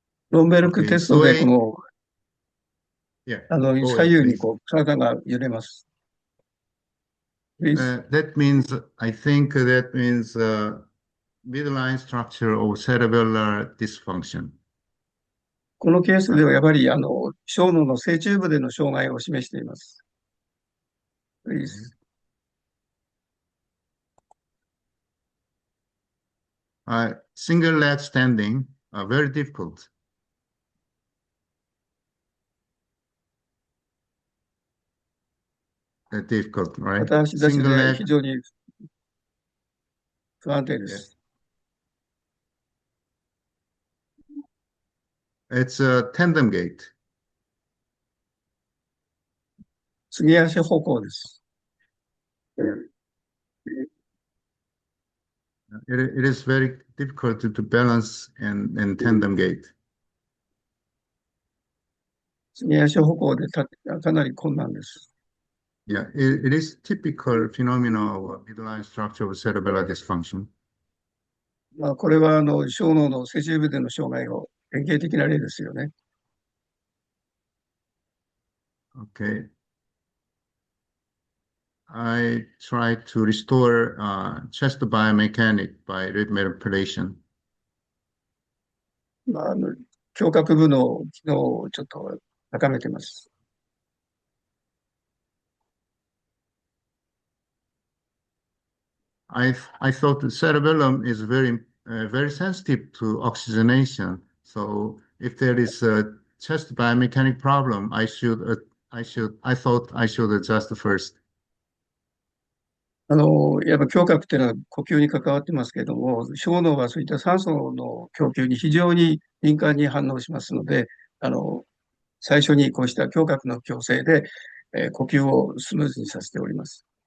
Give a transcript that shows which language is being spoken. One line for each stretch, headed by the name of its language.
Japanese: ロンベルクテストでこの、左右にこう体が揺れます。
English: That means, I think that means midline structure of cerebellar dysfunction.
Japanese: このケースではやはり小脳の正中部での障害を示しています。
English: Please. Single leg standing, very difficult. Difficult, right?
Japanese: 片足立ちで非常に不安定です。
English: It's a tandem gait.
Japanese: 継ぎ足歩行です。
English: It is very difficult to balance in tandem gait.
Japanese: 継ぎ足歩行でかなり困難です。
English: Yeah, it is typical phenomena of midline structure of cerebellar dysfunction.
Japanese: これは小脳の正中部での障害の典型的な例ですよね。
English: Okay. I try to restore chest biomechanic by rib manipulation.
Japanese: 胸郭部の機能をちょっと高めてます。
English: I thought the cerebellum is very sensitive to oxygenation. So if there is a chest biomechanic problem, I thought I should adjust first.
Japanese: やっぱ胸郭っていうのは呼吸に関わってますけれども、小脳はそういった酸素の供給に非常に敏感に反応しますので、最初にこうした胸郭の矯正で、呼吸をスムーズにさせております。